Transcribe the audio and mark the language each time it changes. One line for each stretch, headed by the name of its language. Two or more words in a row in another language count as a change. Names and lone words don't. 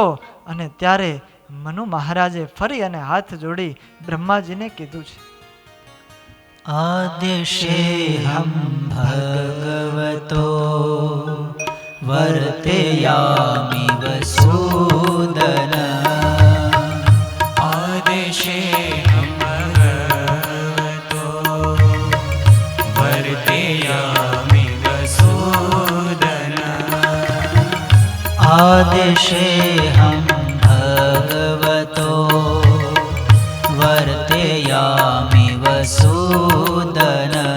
Gujarati: અને ત્યારે મનુ મહારાજે ફરી અને હાથ જોડી બ્રહ્માજીને કીધું છે,
Sanskrit: આદ્યશેહમ ભગવતો વર્તયામિ વસુદન. आदेशेऽहं भगवतो वर्तयामि वसूदन. आदेशेऽहं भगवतो वर्तयामि वसुदन.